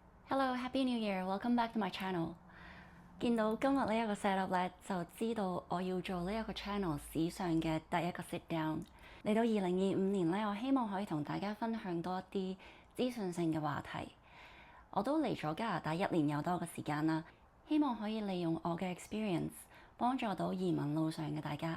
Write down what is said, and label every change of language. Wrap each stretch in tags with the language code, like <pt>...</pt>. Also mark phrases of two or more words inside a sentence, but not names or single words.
<en>Hello, Happy New Year! Welcome back to my channel.</en> <yue>見到今日呢一個 setup 咧，就知道我要做呢一個 channel 史上嘅第一個</yue> <en>sit down。</en> <yue>嚟到2025年咧，我希望可以同大家分享多一啲資訊性嘅話題。我都嚟咗加拿大1年有多嘅時間啦，希望可以利用我嘅 experience 幫助到移民路上嘅大家。</yue>